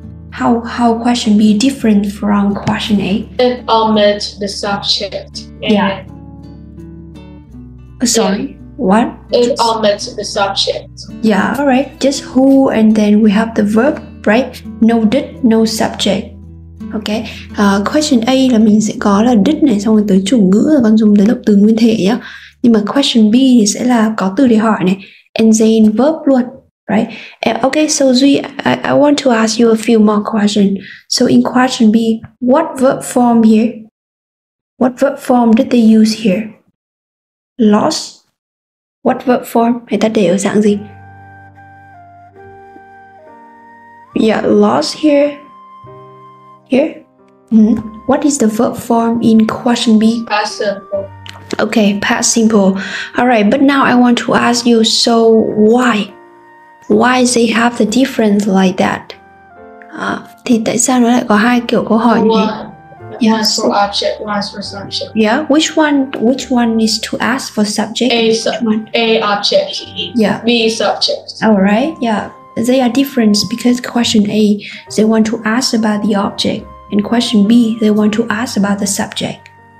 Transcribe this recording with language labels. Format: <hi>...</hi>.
<en>How question B different from question A? It omits the subject. Yeah. Sorry, what? It omits the subject. Yeah, alright. Just who and then we have the verb, right? No did, no subject. Ok.</en> <vi>Question A là mình sẽ có là did này, xong rồi tới chủ ngữ là con dùng tới động từ nguyên thể nhá. Nhưng mà question B thì sẽ là có từ để hỏi này,</vi> <en>and then verb</en> <vi>luôn, right?</vi> <en>Okay, so Duy, I want to ask you a few more questions. So in question B, what verb form here? What verb form did they use here?</en> <vi>Lost.</vi> <en>What verb form?</en> <vi>Người ta để ở dạng gì?</vi> <en>Yeah, lost here. Here. What is the verb form in question B? Past simple. Okay, past simple. Alright, but now I want to ask you, so why? Why they have the difference like that?</en> <vi>Thì tại sao nó lại có hai kiểu câu hỏi như thế?</vi> <en>One's for object, one's for subject. Yeah, which one is to ask for subject? A object. Yeah. B subject. Alright, yeah. They are different because question A, they want to ask about the object, and question B, they want to ask about the subject.</en>